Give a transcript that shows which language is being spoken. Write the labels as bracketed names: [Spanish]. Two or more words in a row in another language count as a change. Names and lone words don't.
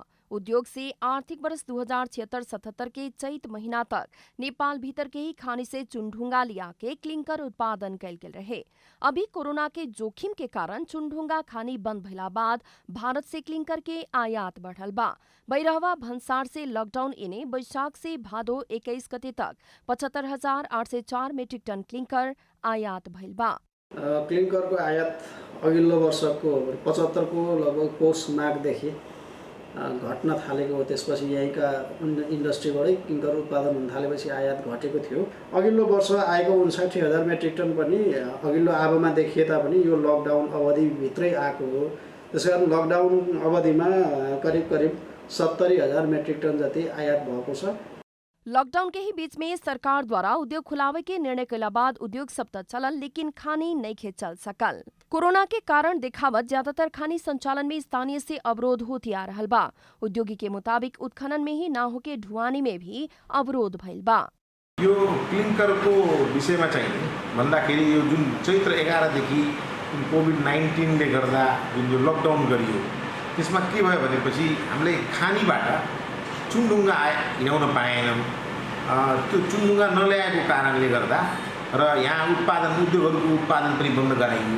[Bhojpuri] उद्योग से आर्थिक वर्ष 2076-77 के चैत महीना तक नेपाल भीतर के ही खानी से चुनढुंगा लिया के क्लिंकर उत्पादन कैल गेल रहे। अभी कोरोना के जोखिम के कारण चुनढुंगा खानी बंद भइला बाद भारत से क्लिंकर के आयात बढ़ल बा। बैरहवा भन्सार से लॉकडाउन इने वैशाख से भादो 21 गते तक 75,804 मेट्रिक टन क्लिंकर आयात भइल बा। [Nepali] क्लिंकर को आयात अघिल्लो वर्षको 75 को लगभग पौष माघदेखि घट्न थालेको हो। त्यसपछि यहीँका इन्डस्ट्रीबाटै क्लिंकर उत्पादन हुन थालेपछि आयात घटेको थियो। अघिल्लो वर्ष आएको 59,000 मेट्रिक टन पनि अघिल्लो आबोमा देखिए तापनि यो लकडाउन अवधिभित्रै आएको हो। त्यसैकारण लकडाउन अवधिमा करिब 70,000 मेट्रिक टन जति आयात भएको छ। [Bhojpuri] लॉकडाउन के ही बीच में सरकार द्वारा उद्योग खुलावे के निर्णय कैला बाद उद्योग सब त चलल, लेकिन खानी नहीं चल सकल। कोरोना के कारण देखावत ज्यादातर खानी संचालन में स्थानीय से अवरोध होती आ रहल बा। उद्योगी के मुताबिक उत्खनन में ही ना होके ढुवानी में भी अवरोध भइल बा। [Nepali] यो क्लिंकरको विषयमा चाहिँ भन्दाखेरि यो जुन चैत्र 11 देखि कोभिड-19 ले गर्दा जुन यो लकडाउन गरियो त्यसमा के भयो भनेपछि हामीले खानीबाट चुनढुङ्गा ल्याउन पाएनौँ। त्यो चुनढुङ्गा नल्याएको कारणले गर्दा र यहाँ उद्योगहरूको उत्पादन पनि बन्द गराइयो।